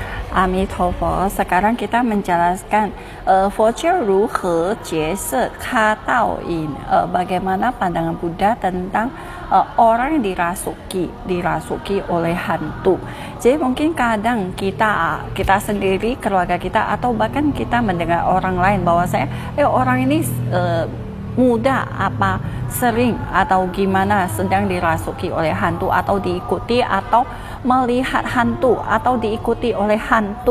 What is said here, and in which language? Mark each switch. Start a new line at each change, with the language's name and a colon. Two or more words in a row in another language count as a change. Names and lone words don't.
Indonesian: Amitofo, sekarang kita menjelaskan
Chinese: 佛教 如何 解释
Indonesian: kha Dao Yin, bagaimana pandangan Buddha tentang orang yang dirasuki oleh hantu. Jadi mungkin kadang kita sendiri, keluarga kita, atau bahkan kita mendengar orang lain bahwa orang ini muda apa sering atau gimana sedang dirasuki oleh hantu atau diikuti atau melihat hantu atau diikuti oleh hantu.